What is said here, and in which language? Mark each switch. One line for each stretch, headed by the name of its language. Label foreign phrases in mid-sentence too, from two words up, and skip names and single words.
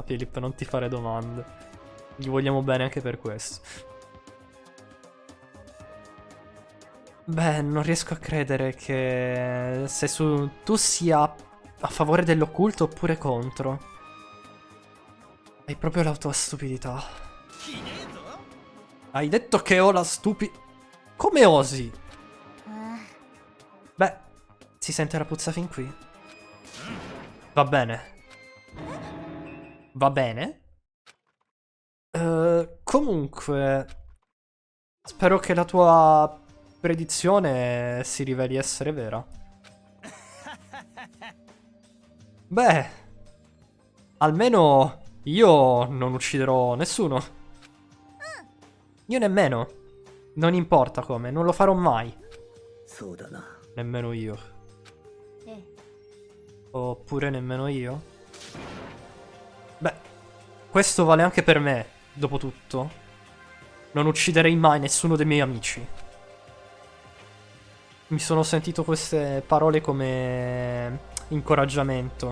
Italian: Philip, non ti fare domande. Gli vogliamo bene anche per questo. Beh, non riesco a credere che tu sia a favore dell'occulto oppure contro. Hai proprio la tua stupidità.
Japanese: ひねえぞ
Italian: Hai detto che ho la Come osi?
Japanese: あ
Italian: Beh, si sente la puzza fin qui. Va bene. Va bene. Comunque, spero che la tua predizione si riveli essere vera. Beh, almeno io non ucciderò nessuno. Io nemmeno. Non importa come, non lo farò mai.
Japanese: そうだな。
Italian: Nemmeno io.
Japanese: ええ
Italian: Oppure nemmeno io? Beh, questo vale anche per me, dopo tutto. Non ucciderei mai nessuno dei miei amici. Mi sono sentito queste parole come incoraggiamento.